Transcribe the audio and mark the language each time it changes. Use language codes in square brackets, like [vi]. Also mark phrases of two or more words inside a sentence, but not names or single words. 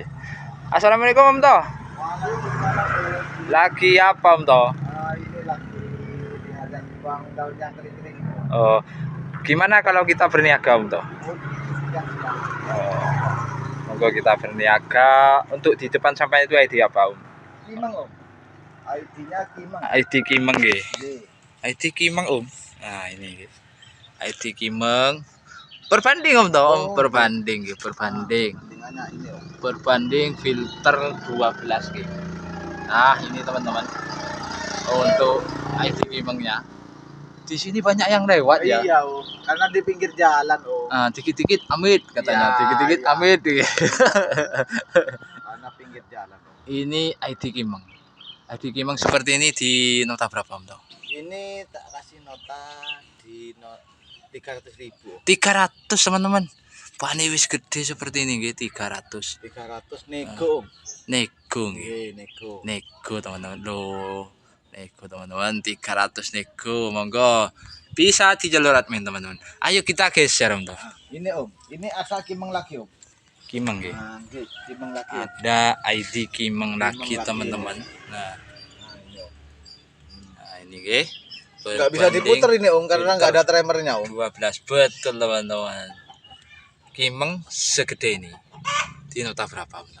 [id] Assalamualaikum Om To. Lagi apa Om To? Ini lagi diajak buang daun yang kering-kering. Oh, gimana kalau kita berniaga Om To? Monggo kita berniaga. Untuk di depan sampah itu ID apa Om? Kimeng Om. ID-nya Kimeng. ID Kimeng, nggih. Nggih. ID Kimeng Om. Nah ini nggih. ID Kimeng. Berbanding Om To, Om. Berbanding nggih, berbanding. Bandingannya ini Om. Berbanding filter 12 nggih. Nah, ini teman-teman. Untuk ID Kimengnya. Di sini banyak yang lewat ya. Iya Om, karena di pinggir jalan Om. Ah, dikit-dikit amit katanya, Ya, dikit-dikit ya. amit. Karena pinggir jalan Om. Ini ID Kimeng. ID Kimeng seperti ini di nota berapa Om To? Ini tak kasih nota di 300.000. 300 teman-teman. [jv] Pane wis gede [id] seperti ini nggih 300. 300 nego Om. Nego nggih. Nggih, nego. Nego teman-teman. Loh. Nego teman-teman 300 nego. Monggo. Bisa dijalur admin teman-teman. Ayo kita geser Om To. Ini Om, ini asal Kimeng lagi Om. Kimeng nggih. Nah, nggih, Kimeng lagi. Ada ID Kimeng lagi lagi, teman-teman. Nah, Nah, ini nggih. nggak bisa diputer ini Om karena nggak ada tremernya Om. 12 betul teman-teman. Kimeng segede ini. Di nota berapa Om?